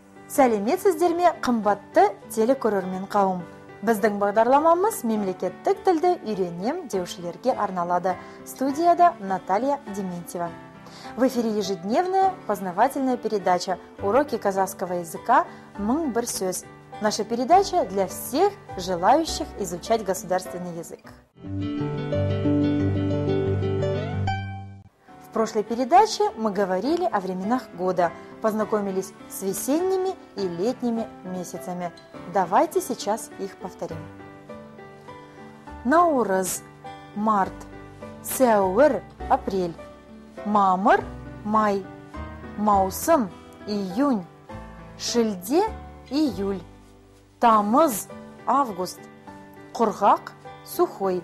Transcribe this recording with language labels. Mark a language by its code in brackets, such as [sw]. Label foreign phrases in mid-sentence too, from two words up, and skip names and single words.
[kk] Сәлеметсіздер ме, қымбатты телекөрермен қауым. Біздің бағдарламамыз мемлекеттік тілді үйренем деушілерге арналады. Студияда Наталья Дементьева. [ru] В эфире ежедневная познавательная передача «Уроки казахского языка. [kk] Мың бір сөз». [ru] Наша передача для всех желающих изучать государственный язык. В прошлой передаче мы говорили о временах года, познакомились с весенними и летними месяцами. Давайте сейчас их повторим. [kk] Наурыз – март, сәуір – апрель, мамыр – май, маусым – июнь, шілде – июль, тамыз – август, құрғақ – сухой,